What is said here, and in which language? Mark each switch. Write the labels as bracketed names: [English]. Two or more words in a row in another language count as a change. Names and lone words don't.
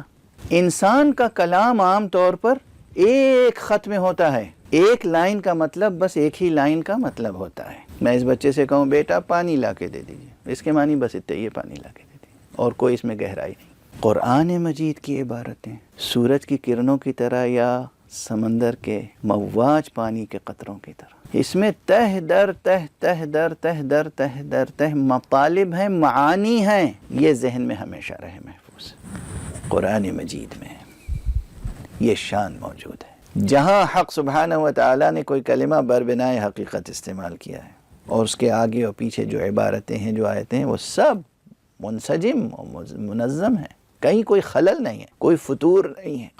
[Urdu] انسان کا کلام عام طور پر ایک خط میں ہوتا ہے، ایک لائن کا مطلب بس ایک ہی لائن کا مطلب ہوتا ہے۔ میں اس بچے سے کہوں بیٹا پانی لا کے دے دیجیے، اس کے معنی بس اتنے، یہ پانی لا کے دے دیجیے، اور کوئی اس میں گہرائی نہیں۔ قرآن مجید کی عبارتیں سورج کی کرنوں کی طرح یا سمندر کے مواج پانی کے قطروں کی طرح، اس میں تہ در تہ، تہ در تہ در تہ در تہ مطالب ہیں، معانی ہیں، یہ ذہن میں ہمیشہ رہے محفوظ۔ قرآن مجید میں یہ شان موجود ہے، جہاں حق سبحانہ و تعالیٰ نے کوئی کلمہ بربنائے حقیقت استعمال کیا ہے، اور اس کے آگے اور پیچھے جو عبارتیں ہیں، جو آیتیں ہیں، وہ سب منسجم اور منظم ہیں، کہیں کوئی خلل نہیں ہے، کوئی فطور نہیں ہے۔